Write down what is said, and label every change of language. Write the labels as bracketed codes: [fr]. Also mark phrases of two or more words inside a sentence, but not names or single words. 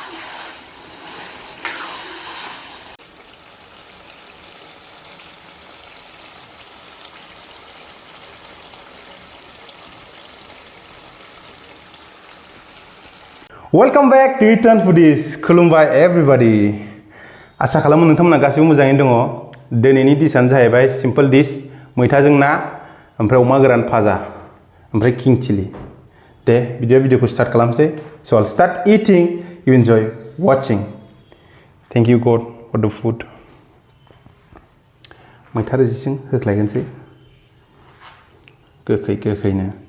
[en] Welcome back to Eat and Foodies. [brx] खुलुमबाय everybody. आसा खालामो नोंथांमोना गासैबो मोजाङैनो दङ. दिनैनि डिशआनो जाहैबाय [en] simple dish [brx] मैथाजों ना ओमफ्राय अमा गोरान भाजा ओमफ्राय किं चिली. दे भिडिअखौ स्टार्ट खालामसै. [en] So I'll start eating. You enjoy watching. Thank you God for the food. [brx] मैथा रोसिजों होख्लायगोनसै गोखैनो.